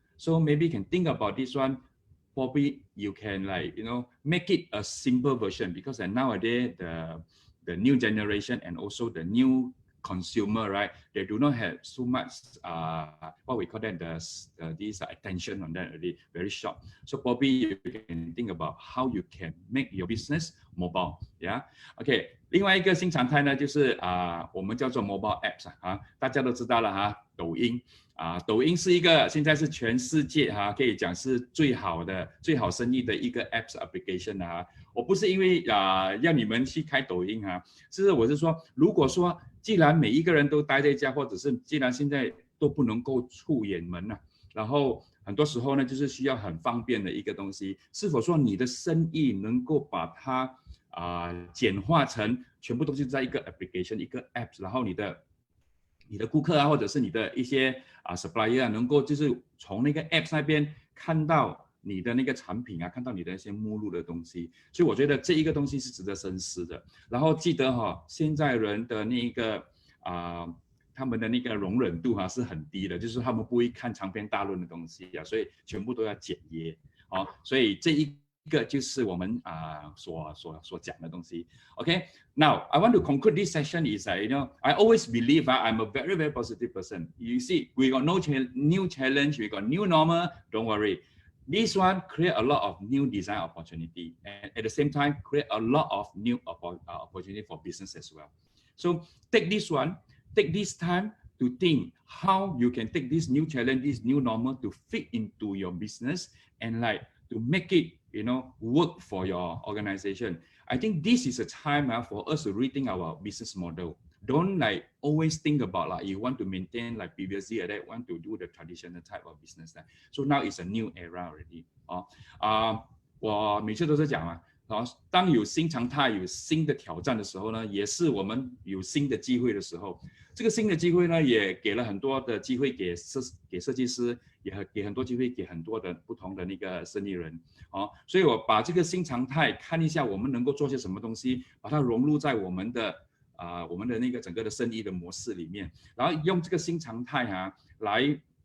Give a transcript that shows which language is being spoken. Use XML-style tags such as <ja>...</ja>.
<en>So maybe you can think about this one. Probably you can make it a simple version, because nowadays the new generation and also the new consumer, right? They do not have so much what we call that this attention on that already, very short. So probably you can think about how you can make your business mobile. Yeah. Okay.</en> <zh>另外一个新常态呢，就是我们叫做 mobile apps 大家都知道了抖音。抖音是一个现在是全世界可以讲是最好生意的一个 apps application 我不是因为要你们去开抖音我是说，如果说既然每一个人都待在家，或者是既然现在都不能够出远门然后很多时候呢就是需要很方便的一个东西，是否说你的生意能够把它简化成全部东西在一个 application 一个 apps， 然后你的顾客或者是你的一些supplier 能够就是从那个 apps 那边看到你的那个产品看到你的一些目录的东西，所以我觉得这一个东西是值得深思的。然后记得现在人的那个他们的那个容忍度是很低的，就是他们不会看长篇大论的东西所以全部都要简约所以这一个就是我们所讲的东西。</zh> <en>Okay, now I want to conclude this session is I always believe I'm a very, very positive person. You see, we got new challenge, we got new normal. Don't worry. This one create a lot of new design opportunity, and at the same time create a lot of new opportunity for business as well. So take this time to think how you can take this new challenge, this new normal to fit into your business and to make it work for your organization. I think this is a time for us to rethink our business model. Don't always think about you want to maintain previously that want to do the traditional type of business. So now it's a new era already.</en> <zh>我每次都是讲当有新常态、有新的挑战的时候呢，也是我们有新的机会的时候。这个新的机会呢，也给了很多的机会给设计师，也给很多机会给很多的不同的那个生意人所以我把这个新常态看一下，我们能够做些什么东西，把它融入在我们的那个整个的生意的模式里面，然后用这个新常态来</zh>